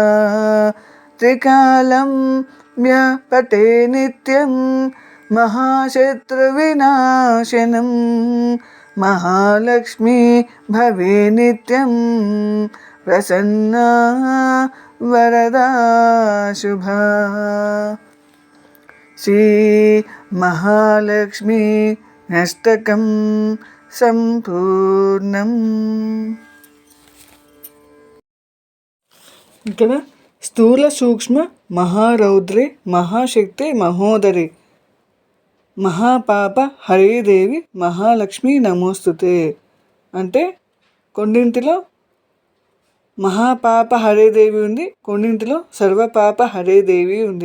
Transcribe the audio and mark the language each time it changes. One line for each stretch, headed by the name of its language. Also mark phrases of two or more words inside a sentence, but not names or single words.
Sanskrit: त्रिकालं यः पठे नित्यं महाशत्रुविनाशनं महालक्ष्मी भवे नित्यं प्रसन्ना वरदा शुभा। श्री महालक्ष्मी अष्टकं సంపూర్ణం.
Telugu: ఇక్కడ
Sanskrit: స్థూల సూక్ష్మ మహారౌద్రే మహాశక్తి మహోదరి మహాపాప హరేదేవి మహాలక్ష్మి నమోస్తుతే
Telugu: అంటే కొన్నింటిలో
Sanskrit: మహాపాప హరేదేవి
Telugu: ఉంది, కొన్నింటిలో
Sanskrit: సర్వపాప హరేదేవి
Telugu: ఉంది.